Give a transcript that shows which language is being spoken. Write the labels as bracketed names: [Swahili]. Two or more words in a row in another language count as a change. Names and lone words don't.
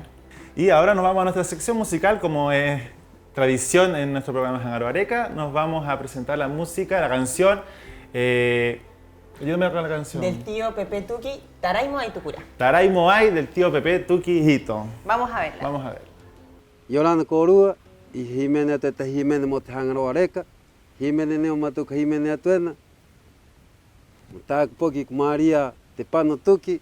[Spanish] Y ahora nos vamos a nuestra sección musical, como es tradición en nuestro programa Jángaro Areca. Nos vamos a presentar la música, la canción. Ayúdame con la canción. Del tío Pepe Tuki, Taraimo Aitukura. Taray Moai del tío Pepe Tuki Hito. Vamos a verla. Vamos a ver. Yolanda Corúa y Jiménez Teta Jiménez Mote Jángaro Areca. Jiménez Neo Matuca Jiménez Atuena. Mutak Poki María Tepano Tuki.